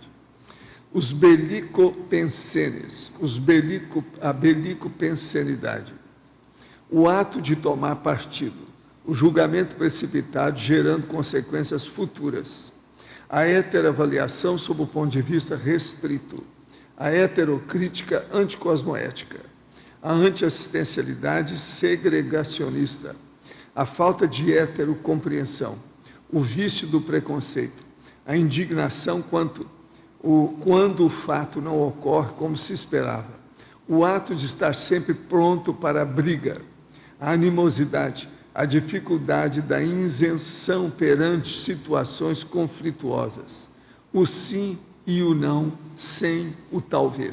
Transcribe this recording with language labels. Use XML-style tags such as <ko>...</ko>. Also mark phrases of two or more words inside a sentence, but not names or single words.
<pt>Os belicopensenes, a belicopensenidade. O ato de tomar partido, o julgamento precipitado gerando consequências futuras, a heteroavaliação sob o ponto de vista restrito, a heterocrítica anticosmoética, a antiassistencialidade segregacionista, a falta de heterocompreensão, o vício do preconceito, a indignação quando o fato não ocorre como se esperava, o ato de estar sempre pronto para a briga, a animosidade, a dificuldade da isenção perante situações conflituosas, o sim e o não, sem o talvez.</pt>